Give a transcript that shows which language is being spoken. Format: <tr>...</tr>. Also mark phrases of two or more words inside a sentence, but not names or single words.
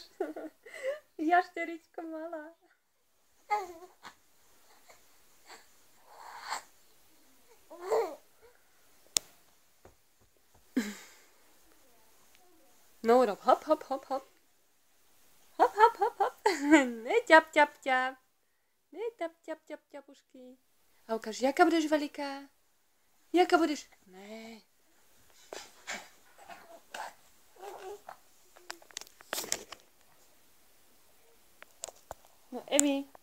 <sk>Jašteričko malá. No, rob hop, hop, hop, hop. Hop, hop, hop, hop. Ne, ťap, ťap, ťap. Ne, ťap, ťap, ťap, ťapušky. A ukáž, jaká budeš veľká? Jaká budeš? Ne. No, Emi.</sk>